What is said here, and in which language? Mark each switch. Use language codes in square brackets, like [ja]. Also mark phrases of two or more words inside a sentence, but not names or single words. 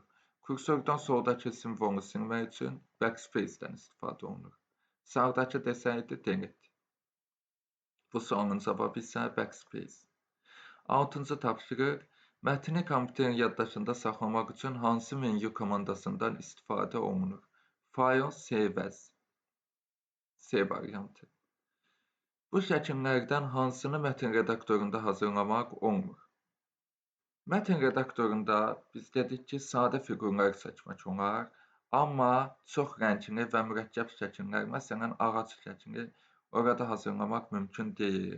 [az] Kursordan soldakı simvolu silmək üçün backspace-dən istifadə olunur. Sağdakı desəydi delete. Bu sualın cavabı isə backspace. 6-cı tapşırıq mətni kompüterin yaddaşında saxlamaq üçün hansı menyu komandasından istifadə olunur? [en] File, save as. [az] C variantı. Bu şəkillərdən hansını mətn redaktorunda hazırlamaq olmur? Mətn redaktorunda biz dedik ki, sadə fiqurlar çəkmək olar, amma çox rəngli və mürəkkəb şəkillər, məsələn, ağac şəkli orada hazırlamaq mümkün deyil.